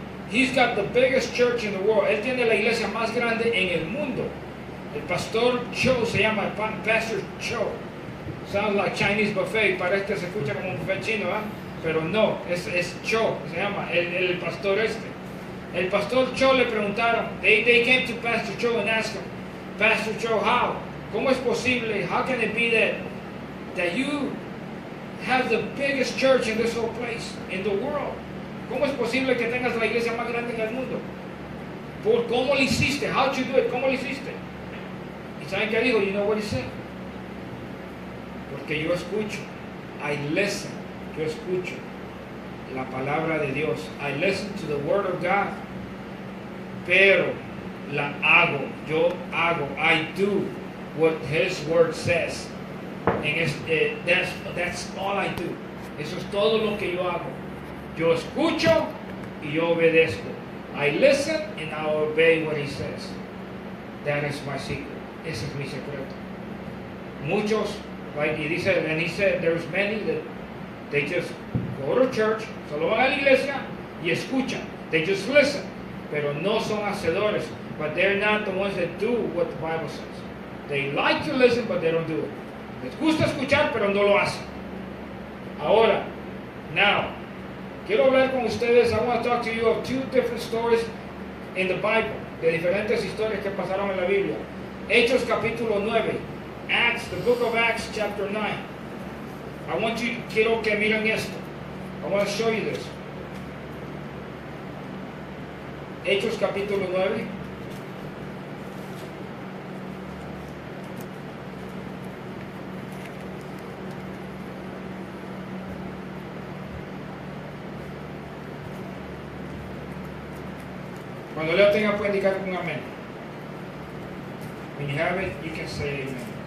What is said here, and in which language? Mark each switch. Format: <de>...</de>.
<en>He's got the biggest church in the world.</en> <es>Él tiene la iglesia más grande en el mundo. El pastor Cho se llama, Pastor Cho.</es> <en>Sounds like Chinese buffet,</en> <es>parece que se escucha como un buffet chino, ¿eh? Pero no, es Cho, se llama, el pastor este. El pastor Cho le preguntaron,</es> <en>they came to Pastor Cho and asked him, Pastor Cho, how?</en> <es>¿Cómo es posible?</es> <en>How can it be that you have the biggest church in this whole place, in the world?</en> <es>¿Cómo es posible que tengas la iglesia más grande en el mundo? ¿Cómo lo hiciste?</es> <en>How did you do it?</en> <es>¿Cómo lo hiciste? ¿Y saben qué dijo?</es> <en>You know what he said?</en> <es>Porque yo escucho.</es> <en>I listen.</en> <es>Yo escucho la palabra de Dios.</es> <en>I listen to the word of God.</en> <es>Pero la hago. Yo hago.</es> <en>I do what his word says. That's all I do.</en> <es>Eso es todo lo que yo hago. Yo escucho y yo obedezco.</es> <en>I listen and I obey what he says. That is my secret.</en> <es>Ese es mi secreto. Muchos,</es> <en>like he said, there's many that they just go to church,</en> <es>solo van a la iglesia y escuchan.</es> <en>They just listen,</en> <es>pero no son hacedores.</es> <en>But they're not the ones that do what the Bible says. They like to listen, but they don't do it.</en> <es>Les gusta escuchar, pero no lo hacen. Ahora, now, quiero hablar con ustedes.</es> <en>I want to talk to you of two different stories in the Bible,</en> <es>de diferentes historias que pasaron en la Biblia. Hechos capítulo 9,</es> <en>Acts, the book of Acts chapter 9.</en> <es>Quiero que miren esto.</es> <en>I want to show you this.</en> <es>Hechos capítulo 9. Cuando lo tenga puede indicar con amén.</es> <en>When you have it, you can say amen.</en>